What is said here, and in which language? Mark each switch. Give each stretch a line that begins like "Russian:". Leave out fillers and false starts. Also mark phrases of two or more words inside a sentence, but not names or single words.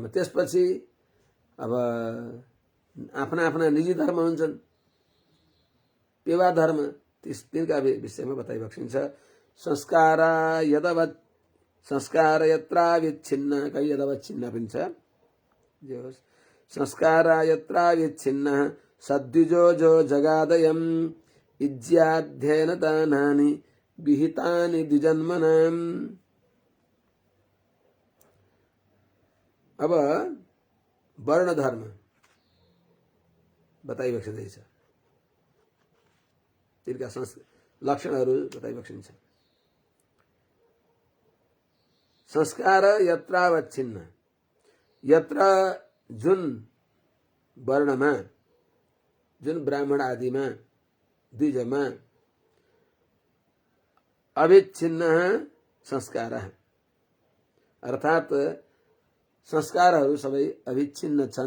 Nepali: त्यसपछि अब आफ्ना आफ्ना निजी धर्म हुन्छन्, पेवा धर्म, तिनका विषयमा बताइबक्सिन्छ।
Sanskrit: संस्कार यत्राविच्छिन्न,
Nepali: कहीँ यदवच्छिन्न पनि छ, जे होस्।
Sanskrit: संस्कार यत्राविच्छिन्न सद्विजो जो जगादयम् इज्याध्ययन दानानि विहितानि द्विजन्मनाम्।
Nepali: अब वर्ण धर्म बताइबक्सिँदैछ, तिनका लक्षणहरू बताइबक्सिन्छ।
Sanskrit: संस्कार यत्रावच्छिन्न,
Nepali: यत्र जुन वर्णमा, जुन ब्राह्मण आदिमा, द्विजमा अविच्छिन्न संस्कार, अर्थात संस्कारहरू सबै अविच्छिन्न छन्।